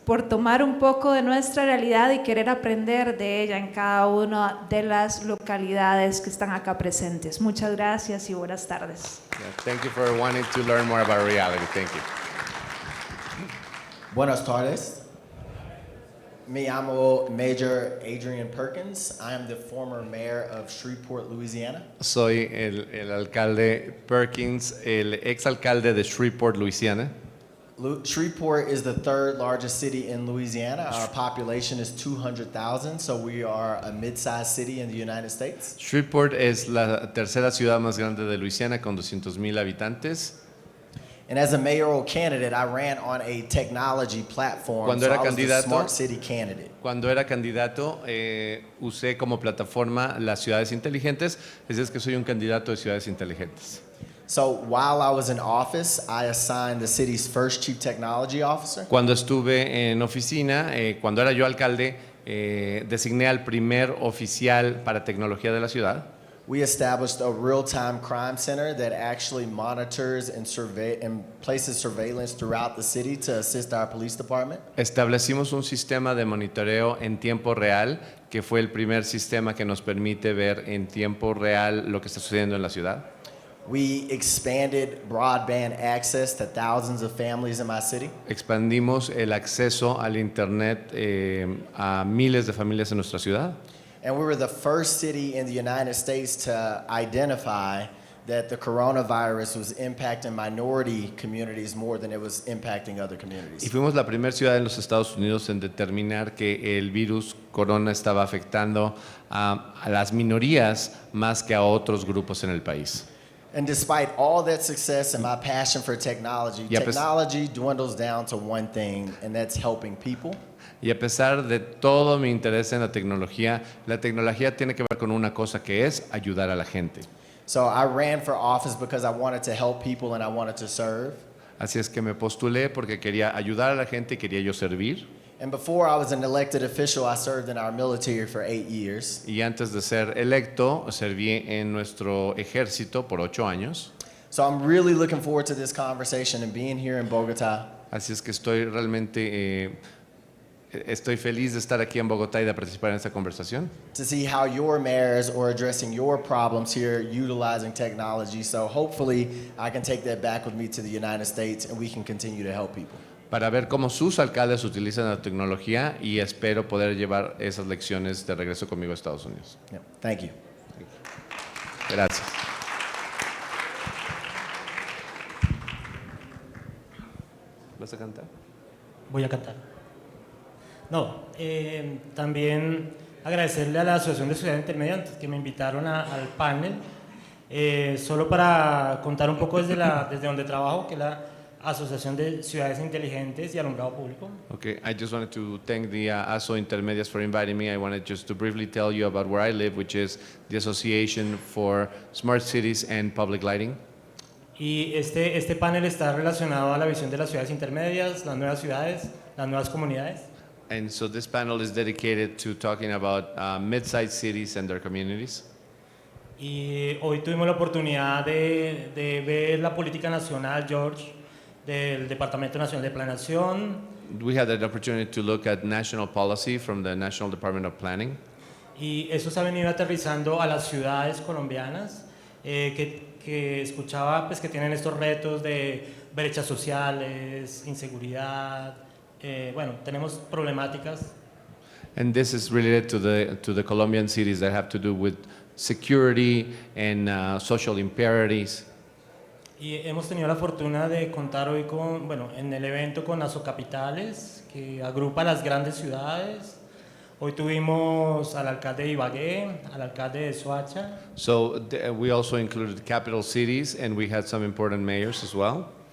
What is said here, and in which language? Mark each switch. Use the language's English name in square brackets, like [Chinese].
[Spanish] por tomar un poco de nuestra realidad y querer aprender de ella en cada una de las localidades que están acá presentes. Muchas gracias y buenas tardes. [English] Yeah, thank you for wanting to learn more about reality. Thank you. [Spanish] Buenas tardes. Me llamo Major Adrian Perkins. [English] I am the former mayor of Shreveport, Louisiana. [Spanish] Soy el alcalde Perkins, el exalcalde de Shreveport, Louisiana. [English] Shreveport is the third largest city in Louisiana. Our population is 200,000, so we are a mid-sized city in the United States. [Spanish] Shreveport es la tercera ciudad más grande de Luisiana con 200,000 habitantes. [English] And as a mayoral candidate, I ran on a technology platform, [Spanish] Cuando [English] so [Spanish] era [English] I was the [Spanish] candidato- [English] smart city candidate. [Spanish] Cuando era candidato, usé como plataforma las ciudades inteligentes, es que soy un candidato de ciudades inteligentes. [English] So while I was in office, I assigned the city's first chief technology officer. [Spanish] Cuando estuve en oficina, cuando era yo alcalde, designé al primer oficial para tecnología de la ciudad. [English] We established a real-time crime center that actually monitors and places surveillance throughout the city to assist our police department. [Spanish] Establecimos un sistema de monitoreo en tiempo real, que fue el primer sistema que nos permite ver en tiempo real lo que está sucediendo en la ciudad. [English] We expanded broadband access to thousands of families in my city. [Spanish] Expandimos el acceso al Internet a miles de familias en nuestra ciudad. [English] And we were the first city in the United States to identify that the coronavirus was impacting minority communities more than it was impacting other [Spanish] Y [English] communities. [Spanish] fuimos la primera ciudad en los Estados Unidos en determinar que el virus corona estaba afectando a las minorías más que a otros grupos en el país. [English] And despite all that success and my passion for technology, Yeah, technology dwindles down to one thing, and that's helping people. [Spanish] Y a pesar de todo mi interés en la tecnología tiene que ver con una cosa que es ayudar a la gente. [English] So I ran for office because I wanted to help people and I wanted to serve. [Spanish] Así es que me postulé porque quería ayudar a la gente y quería yo servir. [English] And before I was an elected official, I served in our military for 8 years. [Spanish] Y antes de ser electo, serví en nuestro ejército por 8 años. [English] So I'm really looking forward to this conversation and being here in Bogota. [Spanish] Así es que estoy realmente estoy feliz de estar aquí en Bogotá y de participar en esta conversación. [English] To see how your mayors are addressing your problems here utilizing technology. So hopefully I can take that back with me to the United States and we can continue to help people. [Spanish] Para ver cómo sus alcaldes utilizan la tecnología y espero poder llevar esas lecciones de regreso conmigo a Estados Unidos. [English] Yeah, thank you. [Spanish] Gracias. ¿Vas a cantar? Voy a cantar. No, también agradecerle a la Asociación de Ciudades Intermedias que me invitaron al panel, solo para contar un poco desde donde trabajo, que es la Asociación de Ciudades Inteligentes y Alumbrado Público. [English] Okay, I just wanted to thank the ASO Intermedias for inviting me. I wanted just to briefly tell you about where I live, which is the Association for Smart Cities and Public Lighting. [Spanish] Y este panel está relacionado a la visión de las ciudades intermedias, las nuevas ciudades, las nuevas comunidades. [English] And so this panel is dedicated to talking about mid-sized cities and their communities. [Spanish] Y hoy tuvimos la oportunidad de ver la política nacional, George, del Departamento Nacional de Planeación. [English] We had the opportunity to look at national policy from the National Department of Planning. [Spanish] Y eso se ha venido aterrizando a las ciudades colombianas, que escuchaba pues, que tienen estos retos de brechas sociales, inseguridad. Bueno, tenemos problemáticas. [English] And this is related to the Colombian cities that have to do with security and social imperities. [Spanish] Y hemos tenido la fortuna de contar hoy en el evento con Asocapitales, que agrupa las grandes ciudades. Hoy tuvimos al alcalde de Ibagué, al alcalde de Soacha. [English] So we also included capital cities and we had some important mayors as well.